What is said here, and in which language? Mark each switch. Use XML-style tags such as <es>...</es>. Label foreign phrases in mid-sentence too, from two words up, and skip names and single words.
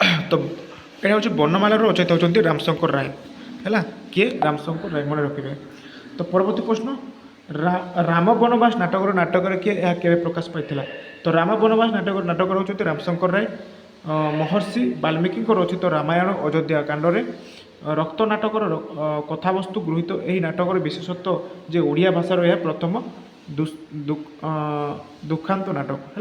<bn>তো এটা হচ্ছে বর্ণমালার রচয়িতা হচ্ছেন রামশঙ্কর রায়</bn> <or>ହେଲା କିଏ ରାମଶଙ୍କର ରାୟ ମନେ ରଖିବେ। ତ ପରବର୍ତ୍ତୀ ପ୍ରଶ୍ନ ରାମ ବନବାସ ନାଟକରେ କିଏ ଏହା କେବେ ପ୍ରକାଶ ପାଇଥିଲା? ତ ରାମ ବନବାସ ନାଟକର ହେଉଛନ୍ତି ରାମଶଙ୍କର ରାୟ। ମହର୍ଷି ବାଲ୍ମୀକିଙ୍କ ରଚିତ ରାମାୟଣ ଅଯୋଧ୍ୟା କାଣ୍ଡରେ ରକ୍ତ ନାଟକର କଥାବସ୍ତୁ ଗୃହୀତ ଏହି ନାଟକର ବିଶେଷତ୍ୱ ଯେ ଓଡ଼ିଆ ଭାଷାର ଏହା ପ୍ରଥମ ଦୁଃଖାନ୍ତ ନାଟକ ହେଲା।</or>